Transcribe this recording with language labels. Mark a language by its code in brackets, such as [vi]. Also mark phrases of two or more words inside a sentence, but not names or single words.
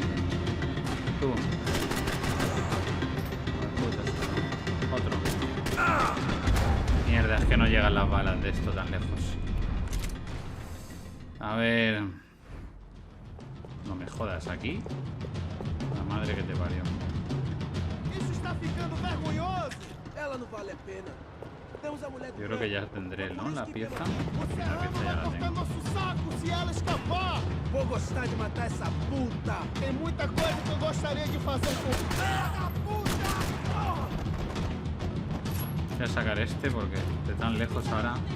[es] Tú. Otro. Mierda, es que no llegan las balas de esto tan lejos. A ver. No me jodas aquí. La madre que te parió. [pt] Isso está ficando vergonhoso. Ela não vale a pena. Temos a mulher. [es] Yo creo que ya tendré, ¿no? La pieza. [pt] Você [es] La pieza ya la [pt] cortar [es] tengo. [pt] nosso saco se ela escapar. Vou gostar de matar essa puta. Tem muita coisa que eu gostaria de fazer com ela, puta. [es] Voy a sacar este porque de tan lejos ahora.